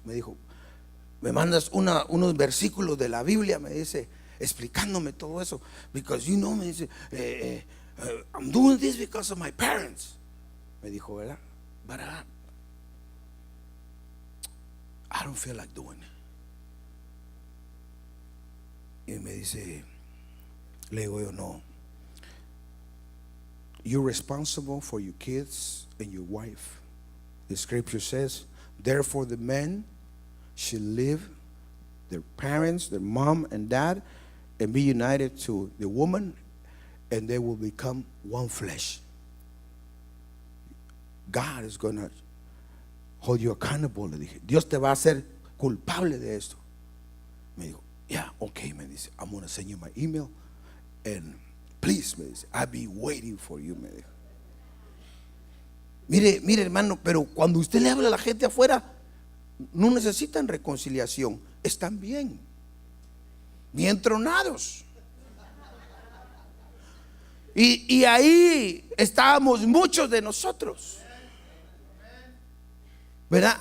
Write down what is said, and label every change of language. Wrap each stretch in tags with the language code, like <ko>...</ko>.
<es>Me dijo, me mandas unos versículos de la Biblia, me dice, explicándome todo eso.</es> <en>Because you know,</en> <es>me dice,</es> <en>I'm doing this because of my parents.</en> <es>Me dijo, ¿verdad?</es> <en>But I don't feel like doing it.</en> <es>Y me dice, le digo yo, no.</es> <en>You're responsible for your kids and your wife. The scripture says, therefore the men should leave their parents, their mom and dad, and be united to the woman, and they will become one flesh. God is going to hold you accountable.</en> <es>Le dije, Dios te va a hacer culpable de esto. Me dijo,</es> <en>yeah, okay,</en> <es>me dice,</es> <en>I'm going to send you my email, and please, me dice, I'll be waiting for you,</en> <es>me dijo. Mire hermano, pero cuando usted le habla a la gente afuera, no necesitan reconciliación, están bien tronados. Y ahí estábamos muchos de nosotros, ¿verdad?</es>